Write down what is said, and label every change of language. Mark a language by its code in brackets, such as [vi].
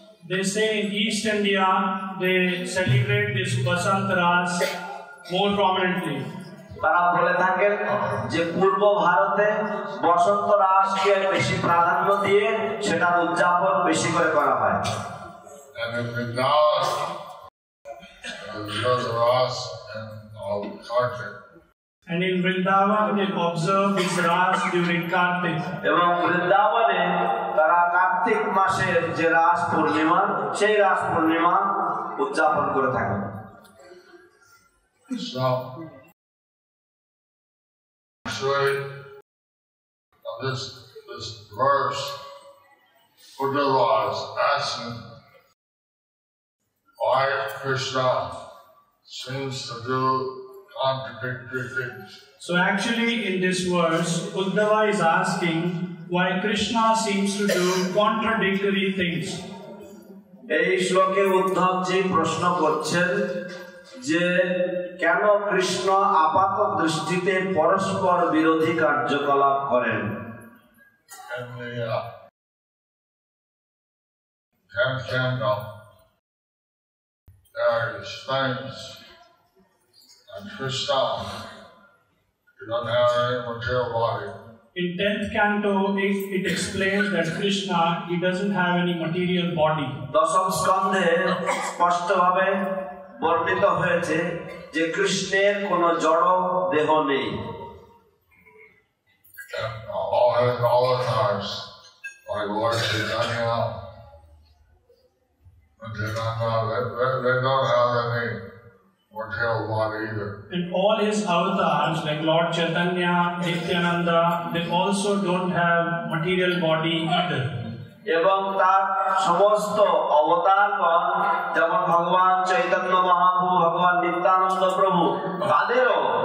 [en] They say in East India they celebrate this Basant Ras more prominently. [bn] তারা বলে থাকেন যে পূর্ব ভারতে বসন্ত রাসকে বেশি প্রাধান্য দিয়ে সেটার উদযাপন বেশি করে করা হয়। [en] And in Vrindavan, there's a Ras of Kartik. And in Vrindavan they observe this Ras during Kartik. [bn] এবং বৃন্দাবনে তারা কার্তিক মাসের যে রাস পূর্ণিমা, সেই রাস পূর্ণিমা উদযাপন করে থাকেন। [en] So, actually, this verse, Uddhava is asking why Krishna seems to do contradictory things. So actually in this verse, Uddhava is asking why Krishna seems to do contradictory things. [bn] এই শ্লোকে উদ্ধবজি প্রশ্ন করছেন যে কেন কৃষ্ণ আপাত দৃষ্টিতে পরস্পর বিরোধী কার্যকলাপ করেন। [en] In the 10th canto, there explains that Krishna, he doesn't have any material body. In 10th canto, it explains that Krishna, he doesn't have any material body. [bn] দশম স্কন্ধে স্পষ্টভাবে বর্ণিত হয়েছে যে কৃষ্ণের কোনো জড় দেহ নেই। [en] All his avatars, like Lord Chaitanya, they don't have any material body either. And all his avatars, like Lord Chaitanya, Nityananda, they also don't have material body either. [bn] এবং তার সমস্ত অবতারগণ যেমন ভগবান চৈতন্য মহাপ্রভু, ভগবান নিত্যানন্দ প্রভু, তাদেরও